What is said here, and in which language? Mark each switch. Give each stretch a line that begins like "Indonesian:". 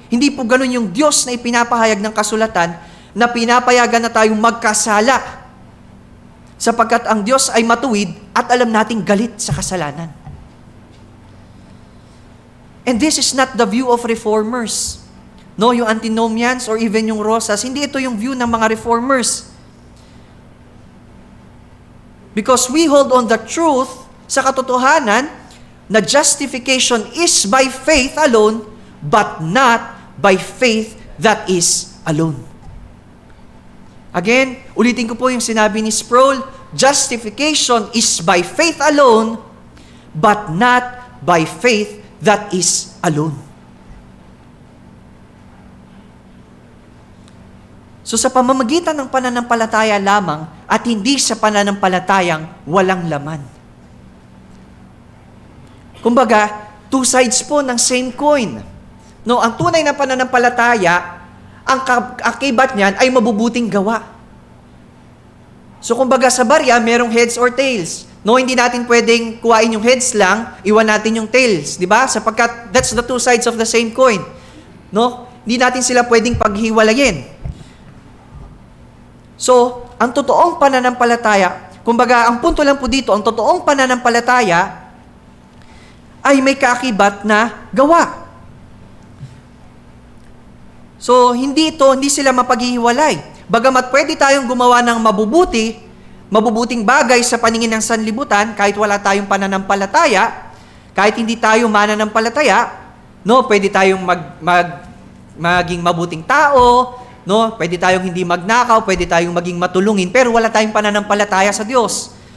Filipino: Hindi po ganun yung Diyos na ipinapahayag ng kasulatan na pinapayagan na tayong magkasala sapagkat ang Diyos ay matuwid at alam nating galit sa kasalanan.
English: And this is not the view of reformers. No, yung antinomians or even yung Rosas,
Filipino: hindi ito yung
English: view ng mga reformers. Because we hold on the truth
Filipino: sa katotohanan na
English: justification is by faith alone, but not by faith that is alone. Again,
Filipino: ulitin ko po yung sinabi ni Sproul,
English: justification is by faith alone, but not by faith that is alone.
Filipino: So sa pamamagitan ng pananampalataya lamang at hindi sa pananampalatayang walang laman. Kumbaga,
English: two sides
Filipino: po ng
English: same coin.
Filipino: No, ang tunay na pananampalataya, ang akibat niyan ay mabubuting gawa. So kumbaga sa barya, merong
English: heads or tails.
Filipino: No, hindi natin pwedeng kuhain yung heads lang, iwan natin yung tails, di ba? Sapagkat
English: that's the two sides of the same coin.
Filipino: No? Hindi natin sila pwedeng paghiwalayin. So, ang totoong pananampalataya, kumbaga, ang punto lang po dito, ang totoong pananampalataya ay may kaakibat na gawa. So, hindi sila mapaghihiwalay. Bagamat pwede tayong gumawa ng mabubuting bagay sa paningin ng sanlibutan, kahit wala tayong pananampalataya, kahit hindi tayo mananampalataya, no, pwede tayong maging mabuting tao, no, pwede tayong hindi magnakaw, pwede tayong maging matulungin, pero wala tayong pananampalataya sa Diyos.